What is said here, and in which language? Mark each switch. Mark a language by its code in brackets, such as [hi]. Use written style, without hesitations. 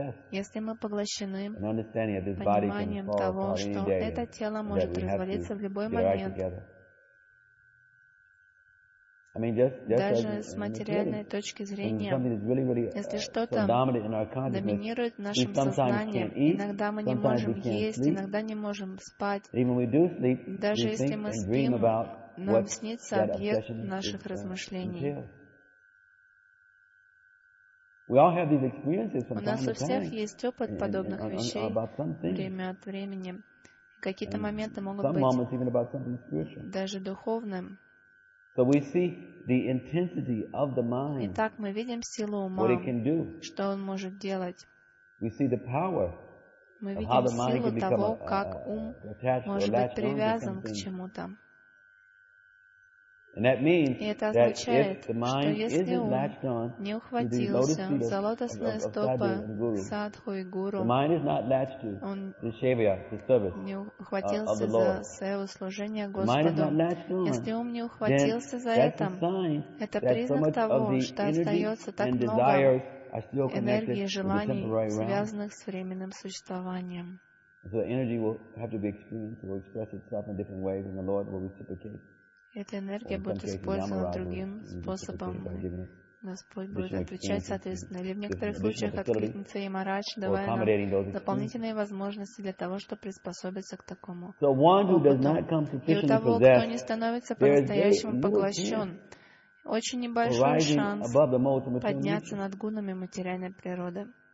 [ru] Если мы поглощены пониманием того, что это тело может развалиться в любой момент, даже с материальной точки зрения, если что-то доминирует в нашем сознании, иногда мы не можем есть, иногда не можем спать, даже если мы спим, нам снится объект наших размышлений. У нас у всех есть опыт подобных вещей время от времени. Какие-то моменты могут быть даже духовными. [en] So we see the intensity of the mind. [ru] Итак, мы видим силу ума. [en] What it can do. [ru] Что он может делать? [en] We see the power. [ru] Мы видим силу того, как ум может быть привязан к чему-то. [en] And that means that if the mind isn't latched on to the lotus feet of the Sadhu and Guru, the mind is not latched to the Shevaya, the service of the Lord. The mind is not latched on, then that's a sign that so much of the energy and desires are still connected to the temporary realm. So the energy will have to be experienced, will express itself in different ways, and the Lord will reciprocate. [ru] Эта энергия будет использована другим способом. Господь будет отвечать соответственно. Или в некоторых случаях откликнется и Марадж, давая нам дополнительные возможности для того, чтобы приспособиться к такому опыту. И у того, кто не становится по-настоящему поглощен, очень небольшой шанс подняться над гунами материальной природы.